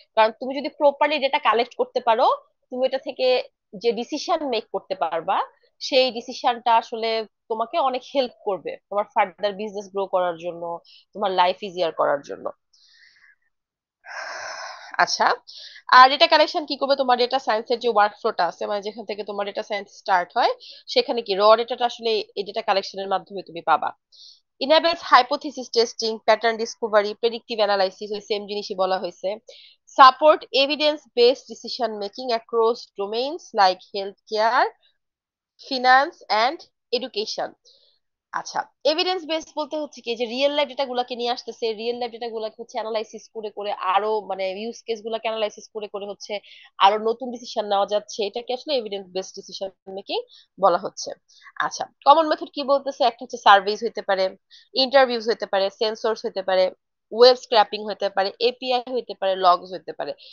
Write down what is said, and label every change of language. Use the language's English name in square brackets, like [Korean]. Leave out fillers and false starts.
[Bangla] কারণ তুমি যদি প্রপারলি ডেটা কালেক্ট করতে পারো, তুমি এটা থেকে যে ডিসিশন মেক করতে পারবা, সেই ডিসিশনটা আসলে তোমাকে অনেক হেল্প করবে তোমার ফার্দার বিজনেস গ্রো করার জন্য, তোমার লাইফ ইজিয়ার করার জন্য। আচ্ছা, আর ডেটা কালেকশন কি করবে, তোমার ডেটা সায়েন্সের যে ওয়ার্কফ্লোটা আছে, মানে যেখান থেকে তোমার ডেটা সায়েন্স স্টার্ট হয়, সেখানে কি র ডেটাটা আসলে এই ডেটা কালেকশনের মাধ্যমে তুমি পাবা। [English] enables hypothesis testing, pattern discovery, predictive analysis, [Bangla] ওই সেম জিনিসই বলা হয়েছে। [English] Support evidence-based decision making across domains like healthcare, finance and education. [Bangla] আচ্ছা, এভিডেন্স বেস বলতে হচ্ছে কি, যে রিয়েল লাইফ ডেটা গুলাকে নিয়ে আসতেছে, রিয়েল লাইফ ডেটা গুলাকে হচ্ছে অ্যানালাইসিস করে করে আরো মানে ইউজ কেস গুলাকে অ্যানালাইসিস করে করে হচ্ছে আরো নতুন ডিসিশন নেওয়া যাচ্ছে, এটাকে আসলে এভিডেন্স বেসড ডিসিশন মেকিং বলা হচ্ছে। আচ্ছা, কমন মেথড কি বলতেছে, একটা হচ্ছে সার্ভেস হইতে পারে, ইন্টারভিউজ হইতে পারে, সেন্সরস হইতে পারে, ওয়েব স্ক্র্যাপিং হইতে পারে, এপিআই হইতে পারে, লগস হইতে পারে।